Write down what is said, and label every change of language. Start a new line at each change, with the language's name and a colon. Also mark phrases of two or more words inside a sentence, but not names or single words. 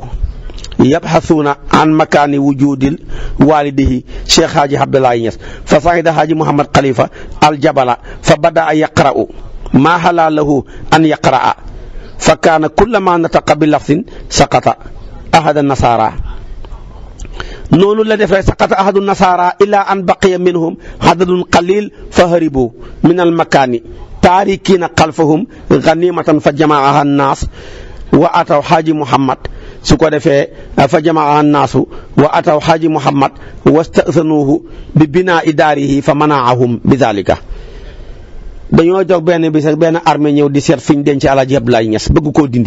Arabic: yabxasuuna an makaani wujudil walidihi Cheikh Haji Abdoulaye Niass fa saida Haji Muhammad Khalifa aljabala fa bada yaqra'u ma حلا له أن يقرأ فكان كلما نطق بلفظ سقط أحد عشر
Wolof: noonu la def rek
Arabic: سقط أحد عشر إلى أن بقي منهم عدد قليل فهربوا من المكان تاركين خلفهم غنيمة فجمعها الناس وأتوا Haji Muhammad
Wolof: su ko defee
Arabic: فجمع الناس وأتوا xaaji Muhammad واستأذنوه ببناء داره فمنعهم بذلك.
Wolof: dañoo jóg benn bis ak benn armée ñëw di seet fi ñu denc Alaaji Abdoulaye Niass bëgg koo dindi.